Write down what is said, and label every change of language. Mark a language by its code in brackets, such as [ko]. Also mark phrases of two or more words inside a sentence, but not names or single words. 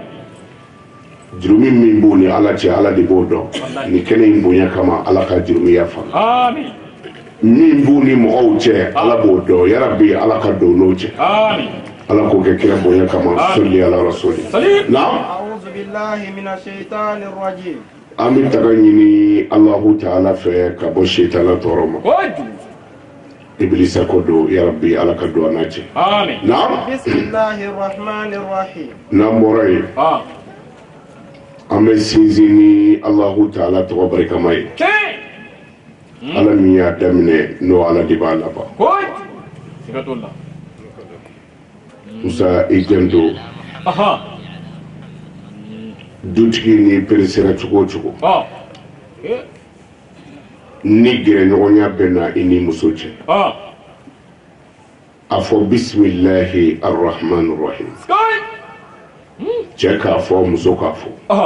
[bm] jurumi min b'u ni ala cɛ ala de b'o dɔn ni kɛnɛ in bonya kama ala ka jurumi yafa amin min b'u ni mɔgɔw cɛ ala b'o dɔn yarabi ala ka don n'o cɛ amin ala k'o kɛ kira bonya kama [ar] صل على رسول [bm] naam [ar] أعوذ بالله من الشيطان الرجيم [bm] an bɛ taga ɲini alahu ta'ala fɛ ka bɔ shaitana tɔɔrɔ ma ibilisa ko don yarabi ala ka don a n'a cɛ amin naam [ar] بسم الله الرحمن الرحيم [bm] n'an bɔra yen an bɛ sinsin ni alahu ta'ala tɔgɔ barikama ye ala min y'a daminɛ n'o ala de b'a laban musa i janto dutigi ni peresera cogo o cogo ni gɛrɛɲɔgɔnya bɛ na i ni muso cɛ a fɔ [ar] بسم الله الرحمن الرحيم [bm] cɛ k'a fɔ muso k'a fɔ